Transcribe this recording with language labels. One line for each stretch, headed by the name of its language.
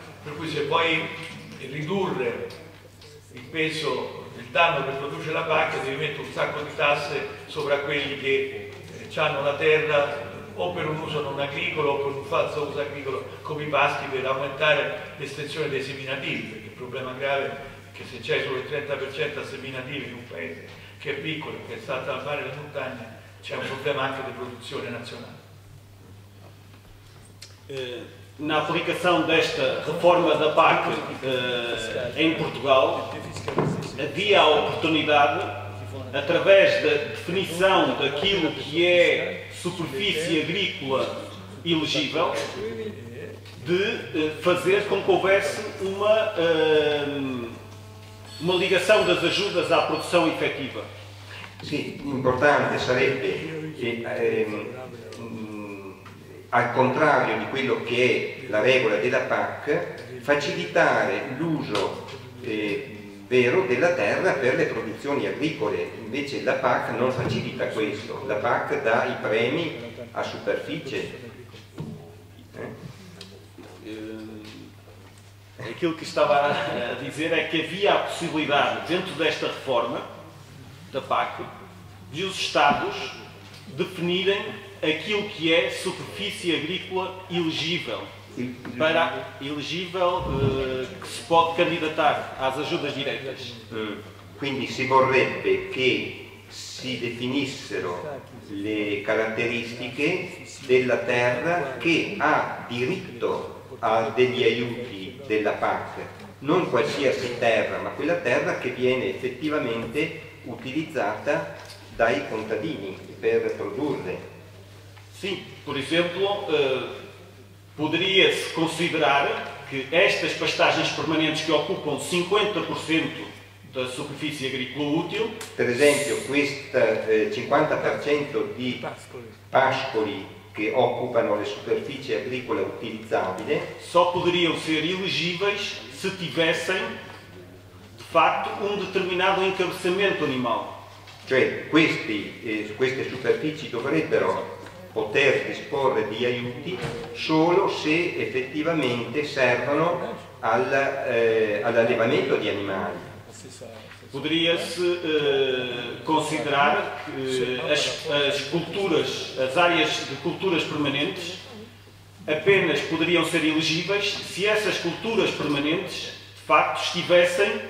Italian: Per cui se vuoi ridurre il peso, il danno che produce la PAC, devi mettere un sacco di tasse sopra quelli che hanno la terra o per un uso non agricolo o per un falso uso agricolo come i paschi, per aumentare l'estensione dei seminativi, perché il problema grave è che se c'è solo il 30% a seminativi in un paese che è piccolo, che sta tra il mare e le montagne, c'è un problema anche di produzione nazionale.
Portuguese: Na aplicação desta reforma da PAC em Portugal, havia a oportunidade, através da definição daquilo que é superfície agrícola elegível, de fazer com que houvesse uma ligação das ajudas à produção efetiva.
Italian: Sì, importante sarebbe al contrario di quello che è la regola della PAC, facilitare l'uso vero della terra per le produzioni agricole. Invece la PAC non facilita questo, la PAC dà i premi a superficie.
Portuguese: Aquilo que estava a dizer é que havia a possibilidade, dentro desta reforma da PAC, de os Estados definirem aquilo que é superfície agrícola elegível, que se pode candidatar às ajudas diretas.
Italian: Quindi si vorrebbe che si definissero le caratteristiche della terra che ha diritto a degli aiuti della PAC, non qualsiasi terra, ma quella terra che viene effettivamente utilizzata dai contadini per produrre.
Portuguese: Sim, por exemplo, poderia-se considerar que estas pastagens permanentes que ocupam 50% da superfície agrícola útil,
Italian: per esempio, questo 50% di pascoli che occupano le superfici agricole utilizzabili,
Portuguese: só poderiam ser elegíveis se tivessem, de facto, determinado encabeçamento animal.
Italian: Cioè, queste superfici dovrebbero poter disporre di aiuti solo se effettivamente servono all'allevamento di animali.
Portuguese: Poderia-se considerar que as áreas de culturas permanentes apenas poderiam ser elegíveis se essas culturas permanentes de facto estivessem